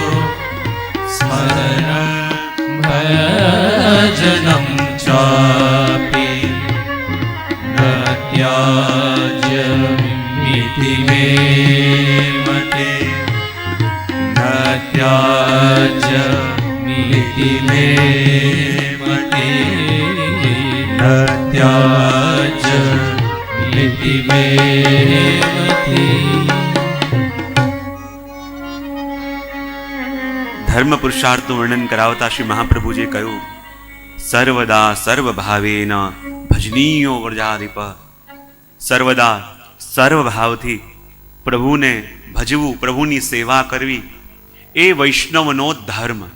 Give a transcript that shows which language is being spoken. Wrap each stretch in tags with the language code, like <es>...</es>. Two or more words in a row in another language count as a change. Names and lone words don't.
<sa>स्मरन् भजनं चापि न त्याज्यमिति मे मते न त्याज्यमिति मे मते न त्याज्यमिति मे मते।</sa> <gu>ધર્મ પુરુષાર્થનું વર્ણન કરાવતા શ્રી મહાપ્રભુજીએ કહ્યું,</gu> <sa>સર્વદા સર્વભાવેન ભજનીયો વ્રજાધિપ.</sa> <gu>સર્વદા સર્વભાવથી પ્રભુને ભજવું, પ્રભુની સેવા કરવી એ વૈષ્ણવનો ધર્મ.</gu>